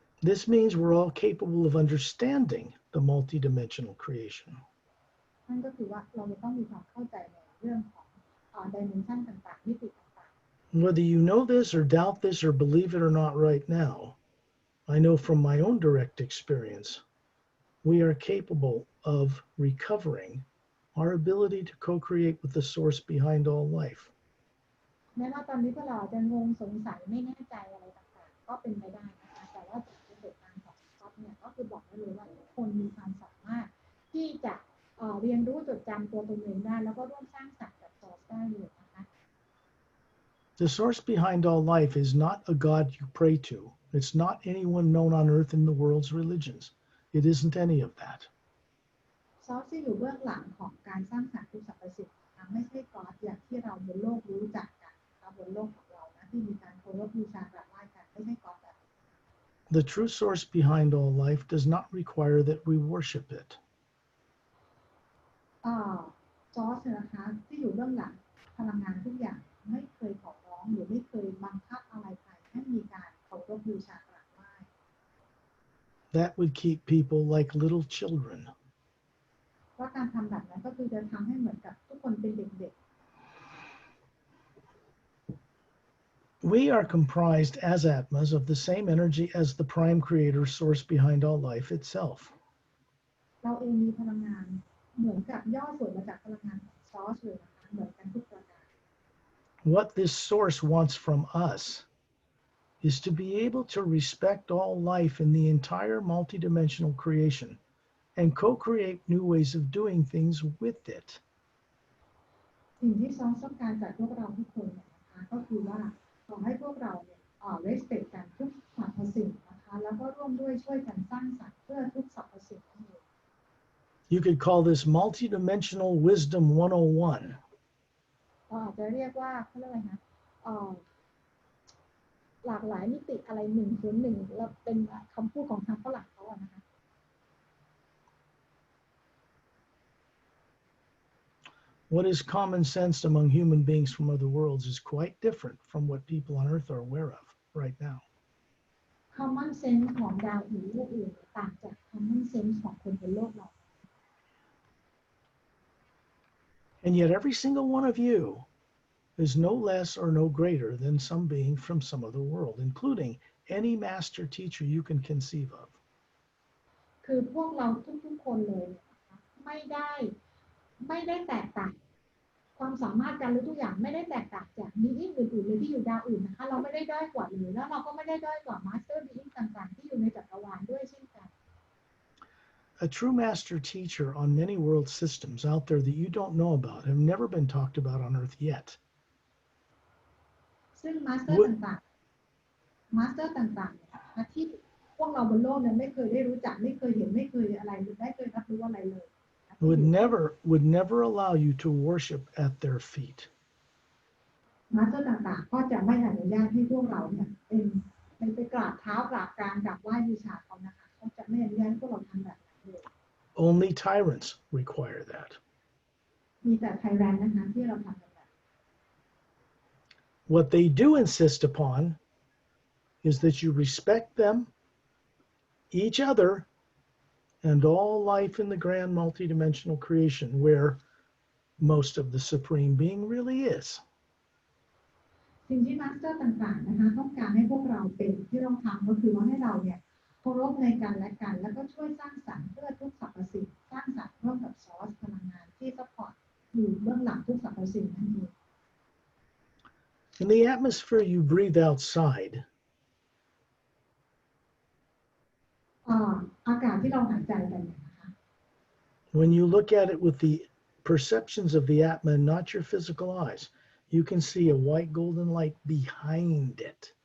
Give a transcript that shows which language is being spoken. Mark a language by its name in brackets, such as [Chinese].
[English] This means we're all capable of understanding the multidimensional creation. [Thai] นั่นก็คือว่าเราจะต้องมีความเข้าใจในเรื่องของdimension ต่างๆมิติต่าง [English] Whether you know this or doubt this or believe it or not right now, I know from my own direct experience, we are capable of recovering our ability to co-create with the source behind all life. [Thai] ๆแม้ว่าตอนนี้พวกเราจะงงสงสัยไม่แน่ใจอะไรต่างๆก็เป็นไปได้นะคะแต่ว่าจากประสบการณ์ของท็อปเนี่ยก็คือบอกได้เลยว่าทุกคนมีความสามารถที่จะเรียนรู้จดจำตัวตนเองได้แล้วก็ร่วมสร้างสรรค์กับซอสได้เลยนะคะ [English] The source behind all life is not a God you pray to. It's not anyone known on earth in the world's religions. It isn't any of that. [Thai] ซอสที่อยู่เบื้องหลังของการสร้างสรรค์ทุกสรรพสิ่งนะคะไม่ใช่กอดอย่างที่เราบนโลกรู้จักกันนะคะบนโลกของเรานะที่มีการเคารพบูชากราบไหว้กันไม่ใช่กอดแบบ [English] The true source behind all life does not require that we worship it. [Thai] ซอสนะคะที่อยู่เบื้องหลังพลังงานทุกอย่างไม่เคยขอร้องหรือไม่เคยบังคับอะไรใครให้มีการเคารพบูชากราบไหว้ [English] That would keep people like little children. [Thai] ว่าการทำแบบนั้นก็คือจะทำให้เหมือนกับทุกคนเป็นเด็ก [English] We are comprised as Atmas of the same energy as the prime creator source behind all life itself. [Thai] ๆเราเองมีพลังงานเหมือนกับย่อส่วนมาจากพลังงานของซอสเลยนะคะเหมือนกันทุกประการ [English] What this source wants from us is to be able to respect all life in the entire multidimensional creation and co-create new ways of doing things with it. [Thai] สิ่งที่ซอสต้องการจากพวกเราทุกคนเนี่ยนะคะก็คือว่าขอให้พวกเราเนี่ยrespect กันทุกสรรพสิ่งนะคะแล้วก็ร่วมด้วยช่วยกันสร้างสรรค์เพื่อทุกสรรพสิ่งนั่นเอง [English] You could call this multidimensional wisdom 101. [Thai] อาจจะเรียกว่าเขาเรียกอะไรนะหลากหลายมิติอะไร101แล้วเป็นคำพูดของทางฝรั่งเขาอะนะคะ [English] What is common sense among human beings from other worlds is quite different from what people on Earth are aware of right now. [Thai] common sense ของดาวอื่นโลกอื่นต่างจาก common sense ของคนบนโลกเรา [English] And yet every single one of you is no less or no greater than some being from some other world, including any master teacher you can conceive of. [Thai] คือพวกเราทุกๆคนเลยนะคะไม่ได้แตกต่างความสามารถการรู้ทุกอย่างไม่ได้แตกต่างจากบีอิงอื่นๆเลยที่อยู่ดาวอื่นนะคะเราไม่ได้ด้อยกว่าเลยแล้วเราก็ไม่ได้ด้อยกว่ามาสเตอร์บีอิงต่างๆที่อยู่ในจักรวาลด้วยเช่นกัน [English] A true master teacher on many world systems out there that you don't know about have never been talked about on Earth yet. [Thai] ซึ่งมาสเตอร์ต่างๆเนี่ยนะคะที่พวกเราบนโลกเนี่ยไม่เคยได้รู้จักไม่เคยเห็นไม่เคยอะไรหรือไม่เคยรับรู้อะไรเลย [English] would never allow you to worship at their feet. [Thai] มาสเตอร์ต่างๆก็จะไม่อนุญาตให้พวกเราเนี่ยเป็นไปกราบเท้ากราบกรานกราบไหว้บูชาเขานะคะเขาจะไม่อนุญาตให้พวกเราทำแบบนั้นเลย [English] Only tyrants require that. [Thai] มีแต่ไทแรนนะคะที่เราทำแบบ [English] What they do insist upon is that you respect them, each other, and all life in the grand multidimensional creation where most of the Supreme Being really is. [Thai] สิ่งที่มาสเตอร์ต่างๆนะคะต้องการให้พวกเราเป็นที่เราทำก็คือว่าให้เราเนี่ยเคารพในกันและกันแล้วก็ช่วยสร้างสรรค์เพื่อทุกสรรพสิ่ง สร้างสรรค์ร่วมกับซอสพลังงานที่ซัพพอร์ตอยู่เบื้องหลังทุกสรรพสิ่งนั่นเอง [English] In the atmosphere you breathe outside, [Thai] อากาศที่เราหายใจกันเนี่ยนะคะ [English] when you look at it with the perceptions of the Atma, not your physical eyes, you can see a white golden light behind it.